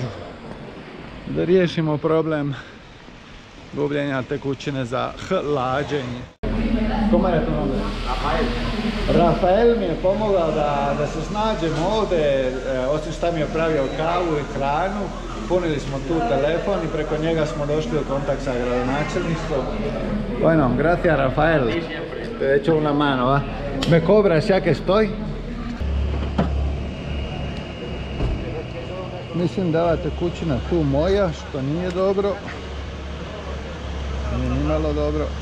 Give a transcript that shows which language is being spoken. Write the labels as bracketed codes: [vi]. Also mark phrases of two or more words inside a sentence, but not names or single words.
[hr] Da riješimo problem gubljenja tekućine za hlađenje. Kome je to nombre? Rafael mi je pomogao da se snađemo ovdje, osim što mi je pravio kavu i hranu. Punili smo tu telefon i preko njega smo došli u kontakt sa gradonačelništvom. [es] Bueno, gracias Rafael. Te he hecho una mano, ¿va? ¿Me cobras ya que estoy? [hr] Mislim da ova tekućina tu moja, što nije dobro. Nije nimalo dobro.